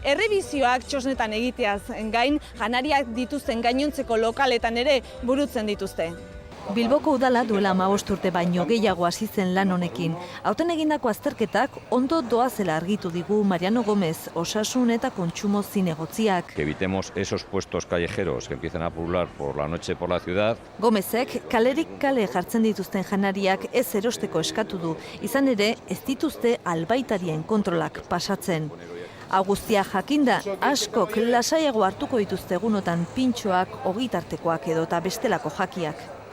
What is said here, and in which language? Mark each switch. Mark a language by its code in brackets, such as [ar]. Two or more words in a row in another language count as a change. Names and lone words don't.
[eu] Errebizioak txosnetan egiteaz gain, janariak dituzten gainontzeko lokaletan ere burutzen dituzte. Bilboko udala duela 15 urte baino gehiago hasi zen lan honekin. Aurten egindako azterketak ondo doazela argitu digu Mariano Gómez, osasun eta kontsumo zinegotziak. [es] Que evitemos esos puestos callejeros que empiezan a pulular por la noche por la ciudad. [eu] Gómezek kalerik kale jartzen dituzten janariak ez erosteko eskatu du, izan ere ez dituzte albaitarien kontrolak pasatzen. Guztia jakinda, askok lasaiago hartuko dituzte egunotan pintxoak, ogitartekoak edota bestelako jakiak.